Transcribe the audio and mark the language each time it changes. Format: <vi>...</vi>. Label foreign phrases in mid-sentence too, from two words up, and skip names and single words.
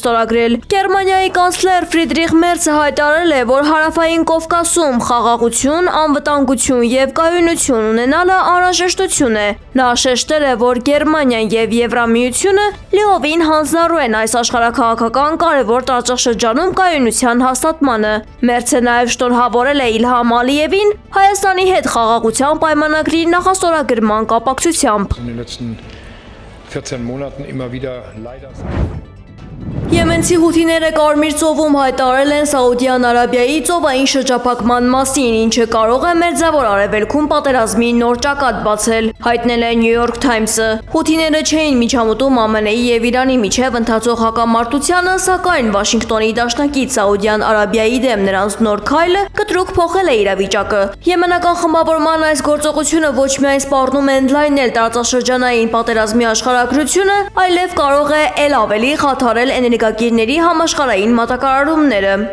<hy>ստորագրել։ Գերմանիայի կանցլեր Ֆրիդրիխ Մերցը հայտարարել է, որ Հարավային Կովկասում խաղաղություն, անվտանգություն եւ կայունություն ունենալը անհրաժեշտություն է։ Նա շեշտել է, որ Գերմանիան եւ Եվրամիությունը լիովին հանձնառու են այս աշխարհաքաղաքական կարևոր տարածաշրջանում կայունության հաստատմանը։ Մերցը նաեւ շնորհավորել է Իլհամ Ալիևին Հայաստանի հետ խաղաղության պայմանագրի նախաստորագրման կապակցությամբ։</hy> <de>In den letzten 14 Monaten immer wieder leider</de> <hy>Եմենցի հութիները Կարմիր ծովում հայտարարել են Սաուդյան Արաբիայի ծովային շրջափակման մասին, ինչը կարող է Մերձավոր Արևելքում պատերազմի նոր ճակատ բացել, հայտնել է New York Times-ը։ Հութիները չէին միջամտում ԱՄՆ-ի եւ Իրանի միջև ընթացող հակամարտությանը, սակայն Վաշինգտոնի դաշնակից Սաուդյան Արաբիայի դեմ նրանց նոր քայլը կտրուկ փոխել է իրավիճակը։ Եմենական խմբավորման այս գործողությունը ոչ միայն սպառնում է ընդլայնել տարածաշրջանային պատերազմի աշխարհագրությունը, այլև կարող է ել ավելի խաթարել էներգակիրների համաշխարհային մատակարարումները։</hy>